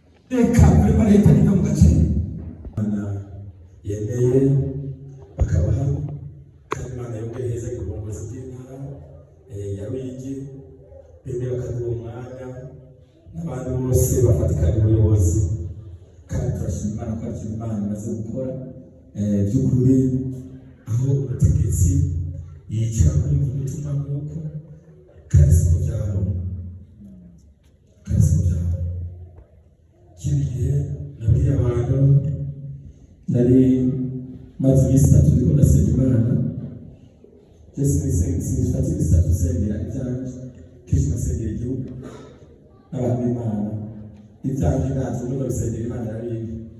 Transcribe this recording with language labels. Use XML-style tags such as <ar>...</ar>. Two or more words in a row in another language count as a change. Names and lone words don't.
<rn>reka muri leta niga mu gace yemeye bakaba hano kandi Imana yongereza ubuyobozi bw'intara ya Ruyigi bemeye bakaduha umwanya n'abandi bose bafatikanya ubuyobozi kandi turashima Imana ko ari Imana imaze gukora by'ukuri aho umutegetsi yicara kumva umutima nk'uko kandi siko byabo ikindi gihe nabwiye abantu nari maze iminsi 3 ndiko ndasenga Imana sinifata iminsi 3 nsengera ibyanjye kenshi nasengera igihugu n'abantu b'Imana ibyanjye ntabwo ndimo gusengera Imana yarindi</rn>